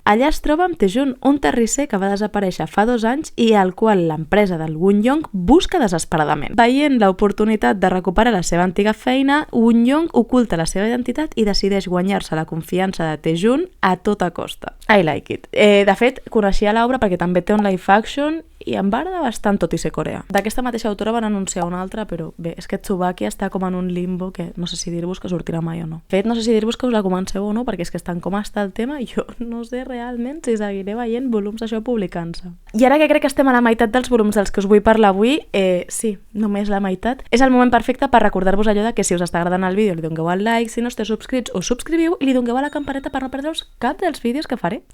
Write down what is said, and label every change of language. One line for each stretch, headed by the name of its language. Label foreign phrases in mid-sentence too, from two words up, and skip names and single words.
Catalan: Allà es troba amb Taejun, un terrisser que va desaparèixer fa 2 anys i al qual l'empresa del Woon-young busca desesperadament. Veient l'oportunitat de recuperar la seva antiga feina, Woon-young oculta la seva identitat i decideix guanyar-se la confiança de Taejun a tota costa.
English: I like it.
Catalan: De fet, coneixia l'obra perquè també té un
English: live action
Catalan: i em va agradar bastant, tot i ser coreà. D'aquesta mateixa autora van anunciar una altra, però bé, és que Tsubaki està com en un limbo que no sé si dir-vos que sortirà mai o no. De fet, no sé si dir-vos que us la comenceu o no, perquè és que estan com està el tema i jo no sé realment si seguiré veient volums d'això publicant-se. I ara que crec que estem a la meitat dels volums dels que us vull parlar avui, sí, només la meitat, és el moment perfecte per recordar-vos allò de que si us està agradant el vídeo li dongueu al like, si no esteu subscrits us subscriviu i li dongueu a la campaneta per no perdre-us cap dels vídeos que faré.